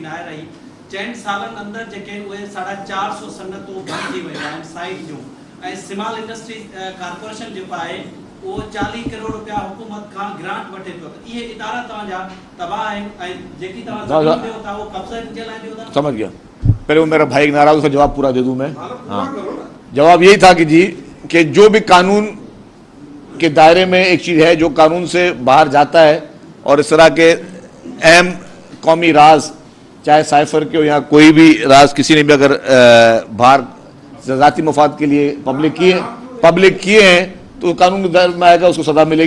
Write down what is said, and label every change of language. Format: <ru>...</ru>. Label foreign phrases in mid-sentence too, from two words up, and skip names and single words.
<sd>नाहे रही 6 सालन अंदर जेके उहे 450 सनतों बंद थी वही आहिनि साइड जो ऐं स्मॉल इंडस्ट्रीज कारपोरेशन जेको आहे वो 40 करोड़ रुपया</sd> <ur>حکومت کا گرانٹ</ur> <sd>वठे पियो। त इहे इदारा तव्हांजा तबाह आहिनि ऐं जेकी तव्हां ज़मीन ॾियो था वो कब्ज़े जे लाइ ॾियो था।</sd> <ur>سمجھ گیا. پہلے وہ میرا بھائی ناراض، اس کا جواب پورا دے دوں میں۔ ہاں، جواب یہی تھا کہ جی کہ جو بھی قانون کے دائرے میں ایک چیز ہے جو قانون سے باہر جاتا ہے اور اس طرح کے اہم قومی راز، چاہے سائفر کے ہو یا کوئی بھی راز کسی نے بھی اگر باہر ذاتی مفاد کے لیے پبلک کیے ہیں تو قانون کے دائرے میں آئے گا، اس کو سزا ملے گی.</ur>